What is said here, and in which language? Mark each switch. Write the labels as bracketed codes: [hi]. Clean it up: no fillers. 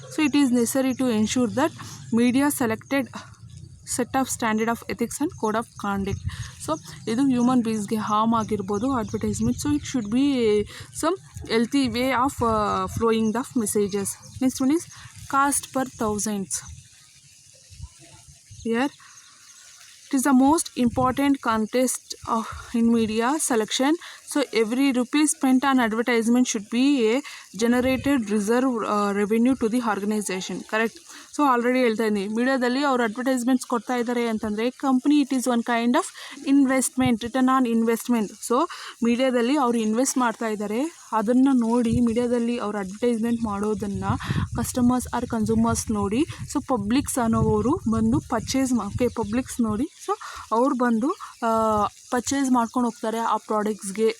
[en] So it is necessary to ensure that media selected set of standard of ethics and code of conduct. [kn] So ಇದು human ಬೀಯಿಂಗ್ಸ್ಗೆ harm ಆಗಿರ್ಬೋದು advertisement. [en] So it should be some healthy way of flowing the messages. Next one is cost per thousands. Here it is the most important contest in media selection. So every rupee spent on advertisement should be a generated reserve revenue to the organization. Correct. [kn] So already ಹೇಳ್ತಾ ಇದ್ದೀನಿ, ಮೀಡಿಯಾದಲ್ಲಿ ಅವರು advertisements ಕೊಡ್ತಾ ಇದ್ದಾರೆ ಅಂತಂದರೆ company [en] It is one kind of investment, return on investment. [kn] So ಮೀಡಿಯಾದಲ್ಲಿ ಅವರು invest ಮಾಡ್ತಾ ಇದ್ದಾರೆ, ಅದನ್ನು ನೋಡಿ ಮೀಡಿಯಾದಲ್ಲಿ ಅವರು ಅಡ್ವರ್ಟೈಸ್ಮೆಂಟ್ ಮಾಡೋದನ್ನು ಕಸ್ಟಮರ್ಸ್ ಆರ್ ಕನ್ಸ್ಯೂಮರ್ಸ್ ನೋಡಿ, ಸೊ ಪಬ್ಲಿಕ್ಸ್ ಅನ್ನೋವರು ಬಂದು ಪಬ್ಲಿಕ್ಸ್ ನೋಡಿ, ಸೊ ಅವ್ರು ಬಂದು ಪರ್ಚೇಸ್ ಮಾಡ್ಕೊಂಡು ಹೋಗ್ತಾರೆ ಆ ಪ್ರಾಡಕ್ಟ್ಸ್ಗೆ.